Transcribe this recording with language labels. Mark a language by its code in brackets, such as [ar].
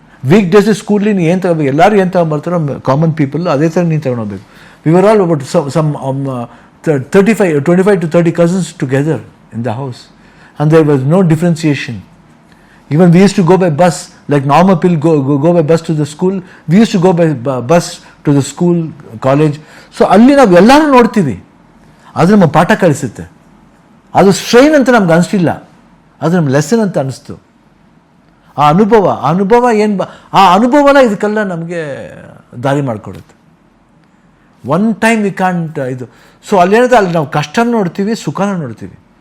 [kn] Week days ಸ್ಕೂಲಿ ನೀನು ಏನು ತಗೋಬೇಕು, ಎಲ್ಲರೂ ಏನು ತಗೊಂಡ್ಬರ್ತಾರೋ ಕಾಮನ್ ಪೀಪಲ್ ಅದೇ ಥರ ನೀನು ತಗೊಂಡೋಗ್ಬೇಕು. [en] We were all about some 25 to 30 cousins together in the house, and there was no differentiation. Even we used to go by bus, like normal people go by bus to the school. We used to go by bus to the school, college. [kn] So ಅಲ್ಲಿ ನಾವು ಎಲ್ಲರೂ ನೋಡ್ತೀವಿ, ಅದು ನಮ್ಮ ಪಾಠ ಕಲಿಸುತ್ತೆ. ಅದು strain ಅಂತ ನಮ್ಗೆ ಅನಿಸ್ಲಿಲ್ಲ, ಅದು ನಮ್ಮ ಲೆಸನ್ ಅಂತ ಅನಿಸ್ತು. ಆ ಅನುಭವ ಏನು ಆ ಅನುಭವನ ಇದಕ್ಕೆಲ್ಲ ನಮಗೆ ದಾರಿ ಮಾಡಿಕೊಡುತ್ತೆ. [en] one time we can't [kn] ಇದು. ಸೊ ಅಲ್ಲೇನಿದೆ, ಅಲ್ಲಿ ನಾವು ಕಷ್ಟನ ನೋಡ್ತೀವಿ, ಸುಖನ ನೋಡ್ತೀವಿ.